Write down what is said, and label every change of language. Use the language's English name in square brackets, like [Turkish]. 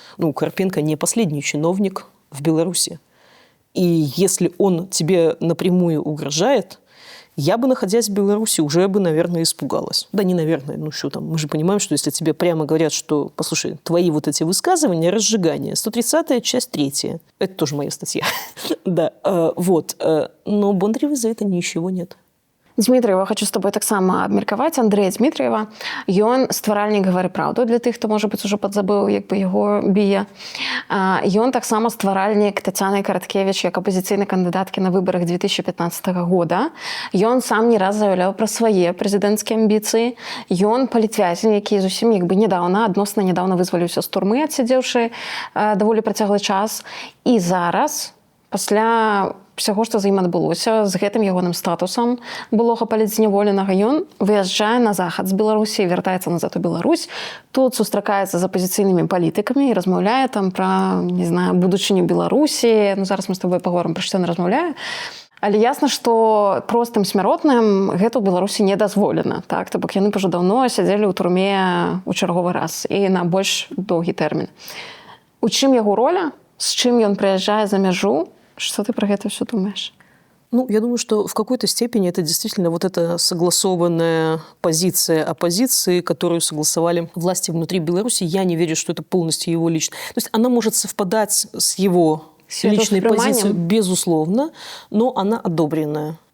[Russian] Ну, Карпенко не последний чиновник в Беларуси. И если он тебе напрямую угрожает, я бы, находясь в Беларуси, уже бы, наверное, испугалась. Да не наверное, ну что там, мы же понимаем, что если тебе прямо говорят, что, послушай, твои вот эти высказывания, разжигание, 130-я, часть 3, это тоже моя статья, да, вот, но Бондаревой за это ничего нет. [Belarusian] Дмитриева, хочу з тобою таксама абмеркаваць. Андрэя Дмитриева, ён стваральнік «Гавары праўду», для тых, хто, можа быць, ужо падзабыў, як бы яго б'е. Ён таксама стваральнік Тацяны Караткевіч як апазіцыйнай кандыдаткі на выбарах 2015 года. Ён сам не раз заяўляў пра свае прэзідэнцкія амбіцыі. Ён палітвязень, які зусім як бы адносна нядаўна вызваліўся з турмы, адсядзеўшы даволі працяглы час. І зараз, пасля всего, што за ім адбылося, з гэтым ягоным статусам былога палітзняволенага, ён выязджае на захад з Беларусі, вяртаецца назад у Беларусь, тут сустракаецца з апазіцыйнымі палітыкамі і размаўляе там пра, не знаю, будучыню Беларусі. Ну, зараз мы з тобой паговорым, пра што ён размаўляе. Але ясна, што простым смяротным гэта ў Беларусі не дазволена. Так? То бок яны ўжо даўно сядзелі ў турме ў чарговы раз і на больш доўгі тэрмін. У чым яго роля? З чым ён прыязджае за мяжу? [Russian] Что ты про это все думаешь? Ну, я думаю, что в какой-то степени это действительно вот эта согласованная позиция оппозиции, которую согласовали власти внутри Беларуси. Я не верю, что это полностью его лично. То есть она может совпадать с его личной позицией, безусловно, но она одобренная.